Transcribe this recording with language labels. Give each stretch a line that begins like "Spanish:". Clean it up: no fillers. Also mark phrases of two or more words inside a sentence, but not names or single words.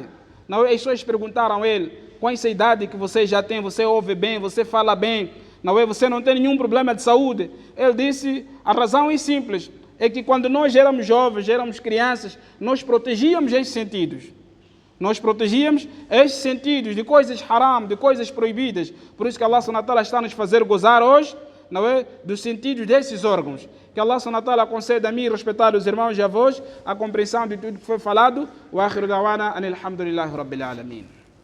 Portuguese: As pessoas perguntaram a ele: com essa idade que você já tem, você ouve bem, você fala bem, você não tem nenhum problema de saúde? Ele disse: a razão é simples, é que quando nós éramos jovens, éramos crianças, nós protegíamos esses sentidos. Nós protegíamos esses sentidos de coisas haram, de coisas proibidas. Por isso que Allah
Arabic: سبحانه وتعالى
Portuguese: está a nos fazer gozar hoje, dos sentidos desses órgãos. Que Allah
Arabic: سبحانه وتعالى
Portuguese: conceda a mim respeitar os irmãos e avós a compreensão de tudo que foi falado.
Arabic: وآخر دعوانا أن الحمد لله رب العالمين.